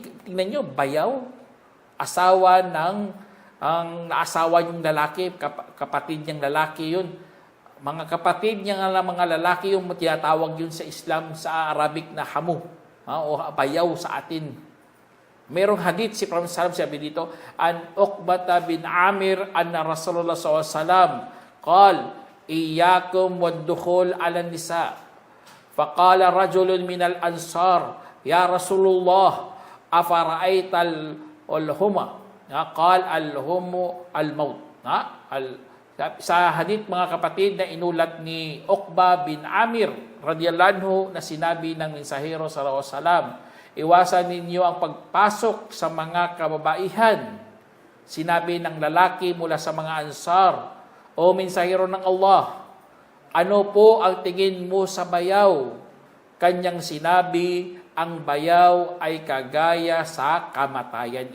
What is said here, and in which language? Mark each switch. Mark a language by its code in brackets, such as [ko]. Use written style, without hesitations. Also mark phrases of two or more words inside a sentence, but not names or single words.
[tl] Tingnan nyo, bayaw, asawa ng ang naasawa yung lalaki, kapatid niyang lalaki yun, Mga kapatid niya nga mga lalaki, yung tinatawag yun sa Islam, sa Arabic na hamu, o bayaw sa atin. Merong hadith, si Prophet Sallam sabi dito, [ar] عن عقبة بن عامر أن رسول الله صلى الله عليه وسلم قال إياكم والدخول على النساء. فقال رجل من الأنصار يا رسول الله أفرأيت الحمو. قال الحمو الموت. [tl] Sa hadith, mga kapatid, na inulat ni Uqba bin Amir [ar] رضي الله عنه, [tl] na sinabi ng mensahero [ar] صلى الله عليه وسلم, [tl] iwasan ninyo ang pagpasok sa mga kababaihan. Sinabi ng lalaki mula sa mga ansar, o mensahero ng Allah, ano po ang tingin mo sa bayaw? Kanyang sinabi, ang bayaw ay kagaya sa kamatayan.